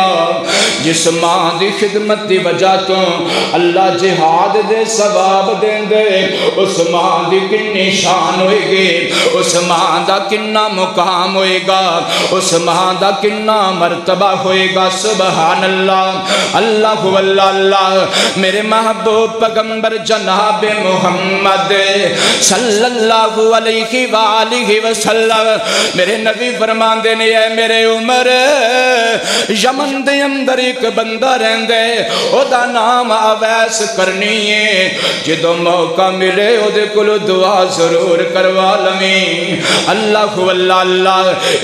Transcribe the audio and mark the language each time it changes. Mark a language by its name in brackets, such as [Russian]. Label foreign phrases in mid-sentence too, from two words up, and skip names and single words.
[Punjabi] جس ماں دی خدمت دی وجہ تو اللہ جہاد دے ثواب دیندے، اس ماں دی کتنی شان ہوئیگی، اس ماں دا کتنا مقام ہوئیگا، اس ماں دا کتنا مرتبہ ہوئیگا. [Arabic] سبحان الله الله الله الله. [Punjabi] میرے محبوب پیغمبر جناب محمد [Arabic] صلى الله عليه وآله وسلم, [Punjabi] میرے نبی فرماندے نے اے میرے عمر یمن دے اندر ایک بندہ رہندا ہے، اودا نام اویس قرنی ہے. جدوں موقع ملے اودے کول دعا ضرور کروا لویں. [Arabic] الله الله الله.